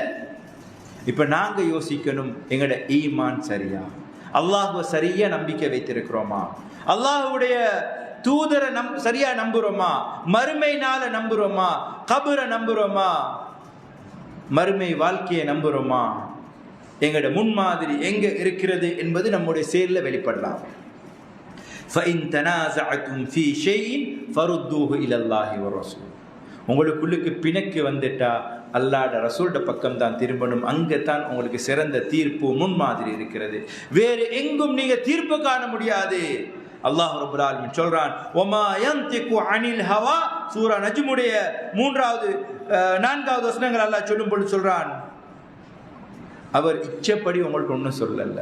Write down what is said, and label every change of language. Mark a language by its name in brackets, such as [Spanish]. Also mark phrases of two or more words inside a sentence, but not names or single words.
[Tamil] இப்ப நாங்க யோசிக்கணும், எங்கட ஈமான் சரியா, அல்லாஹ்வை சரியா நம்பிக்கை வைத்திருக்கிறோமா, அல்லாஹ்வுடைய தூதரை சரியா நம்புறோமா, மறுமை நாளை நம்புறோமா, கபரை நம்புறோமா, மறுமை வாழ்க்கையை நம்புறோமா, எங்கட முன்மாதிரி எங்க இருக்கிறது என்பது நம்முடைய செயலில் வெளிப்படலாம். [Arabic] فَإِن تَنَازَعْتُمْ فِي شَيْءٍ فَرُدُّوهُ إِلَى اللَّهِ وَالرَّسُولِ. [Tamil] உங்களுக்குள்ளுக்கு பிணக்கு வந்துட்டா அல்லாஹ்ட ரசூல்ட பக்கம் தான் திரும்பணும். அங்கே தான் உங்களுக்கு சிறந்த தீர்ப்பு முன்மாதிரி இருக்கிறது. வேறு எங்கும் நீங்க தீர்ப்பு காண முடியாது. [Arabic] الله رب العالمين சொல்றான், وما ينطق عن الهوى. [Tamil] சூரா நஜ்முடைய 4வது வசனங்கள் அல்லாஹ் சொல்லும் பொழுது சொல்றான், அவர் இச்சப்படி உங்களுக்கு ஒன்றும் சொல்லல.